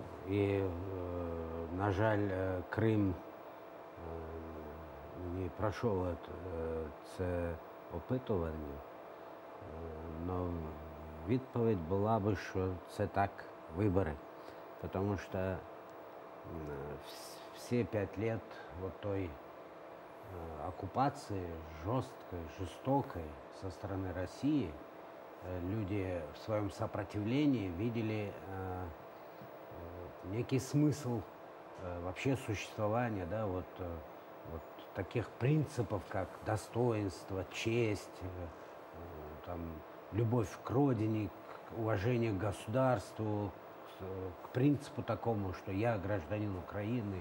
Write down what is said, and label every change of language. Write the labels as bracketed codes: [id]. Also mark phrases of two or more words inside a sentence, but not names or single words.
[uk] І, на жаль, Крим не пройшов це опитування, але відповідь була б, що це так, вибори. Тому що [ru] все 5 лет вот той оккупации жесткой, жестокой со стороны России, люди в своем сопротивлении видели некий смысл вообще существования, да, вот таких принципов, как достоинство, честь, там, любовь к родине, к уважению к государству, к принципу такому, что я гражданин Украины.